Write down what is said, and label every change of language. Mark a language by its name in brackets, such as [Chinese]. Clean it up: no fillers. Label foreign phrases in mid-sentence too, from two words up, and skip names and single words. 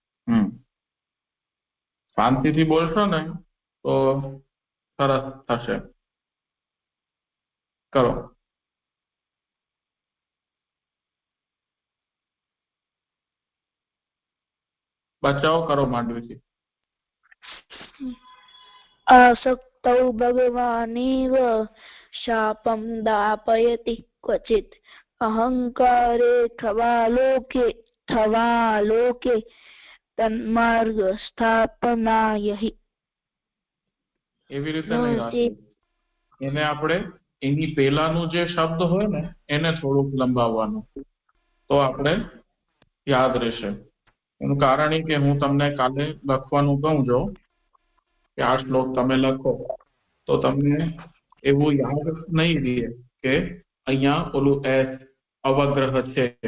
[Gujarati] શાંતિથી બોલશો ને તો સરસ થશે. કરો. બચાવ કરો માંડવીથી. [Sanskrit] आसक्तौ भगवानेव शापं दापयति क्वचित् अहंकारे थवालोके तन्मार्ग स्थापनाय हि. [Gujarati] એવી રીતે નહીં રાખવું. એને આપણે એની પહેલાનું જે શબ્દ હોય ને એને થોડુંક લંબાવવાનું તો આપણે યાદ રહેશે. એનું કારણ એ કે હું તમને કાલે લખવાનું કહું જો કે આ શ્લોક તમે લખો તો તમને એવું યાદ નહીં રહે કે અહીંયા ઓલું એસ અવગ્રહ છે.